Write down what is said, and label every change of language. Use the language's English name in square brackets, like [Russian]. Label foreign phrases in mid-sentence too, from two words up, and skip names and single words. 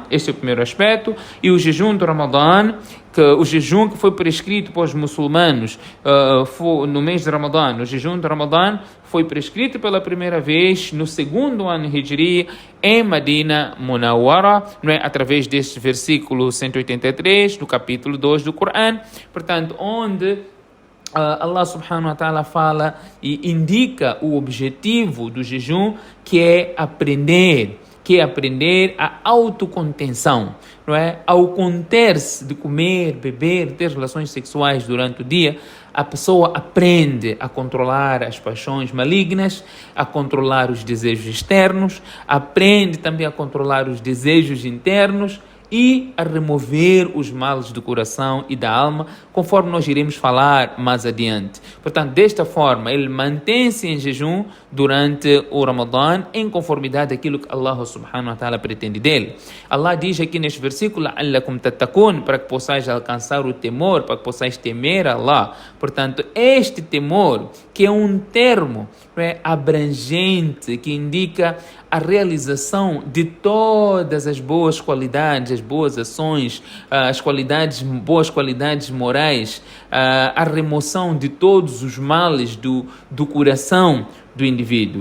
[Portuguese] Este é o primeiro aspecto. E o jejum do Ramadã, o jejum que foi prescrito para os muçulmanos no mês de Ramadã, o jejum do Ramadã foi prescrito pela primeira vez no segundo ano Hijri em Medina Munawwara, não é? Através deste versículo 183 do capítulo 2 do Corão, portanto, onde [Arabic] الله سبحانه وتعالى [Portuguese] fala e indica o objetivo do jejum, que é aprender a autocontenção, não é? Ao conter-se de comer, beber, ter relações sexuais durante o dia, a pessoa aprende a controlar as paixões malignas, a controlar os desejos externos, aprende também a controlar os desejos internos e a remover os males do coração e da alma, conforme nós iremos falar mais adiante. Portanto, desta forma, ele mantém-se em jejum durante o Ramadã, em conformidade àquilo que [Arabic] الله سبحانه وتعالى [Portuguese] pretende dele. Allah diz aqui neste versículo: [Arabic] "لعلكم تتقون", [Portuguese] para que possais alcançar o temor, para que possais temer a Allah. Portanto, este temor, que é um termo abrangente, que indica a realização de todas as boas qualidades, as boas ações, boas qualidades morais, a remoção de todos os males do coração do indivíduo.